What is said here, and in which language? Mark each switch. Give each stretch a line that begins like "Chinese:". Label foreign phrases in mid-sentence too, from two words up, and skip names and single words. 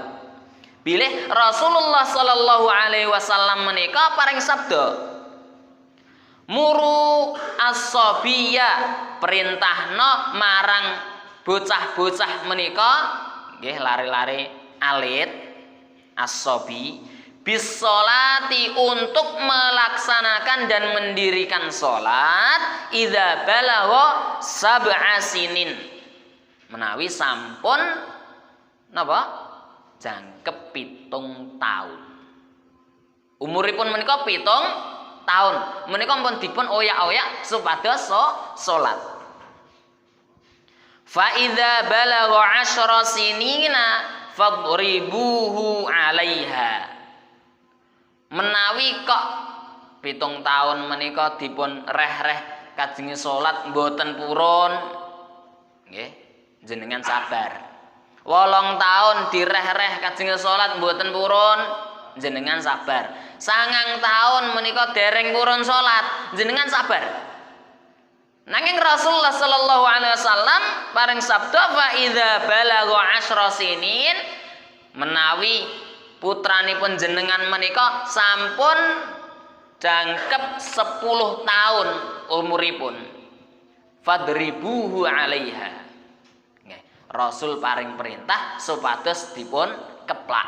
Javanese: Bilih Rasulullah
Arabic: صلى الله عليه وسلم
Javanese: menika paring sabda,
Arabic: مروا الصبيّ,
Javanese: perintahno marang bocah-bocah menika nggih lare-lare alit
Arabic: الصبي بالصلاة,
Indonesian: untuk melaksanakan dan mendirikan sholat
Arabic: إذا بلغ سبع سنين,
Javanese: menawi sampun napa jangkep 7 tahun. Umuripun menika 7 tahun. Menika pun dipun oyak-oyak supados salat.
Arabic: فإذا بلغ 10 سنينا فاضربوه عليها.
Javanese: Menawi kok 7 tahun menika dipun reh-reh kajenge salat mboten purun, nggih, jenengan sabar. 8 tahun direh-reh kajenge salat mboten purun, jenengan sabar. 9 tahun menika dereng purun salat, jenengan sabar. Nanging Rasulullah
Arabic: صلى الله عليه وسلم
Javanese: paring sabda
Arabic: فإذا بلغ 10 سنين,
Javanese: menawi putranipun jenengan menika sampun jangkep 10 tahun umuripun,
Arabic: فاضربوه عليها.
Javanese: Nggih, Rasul paring perintah supados dipun keplak.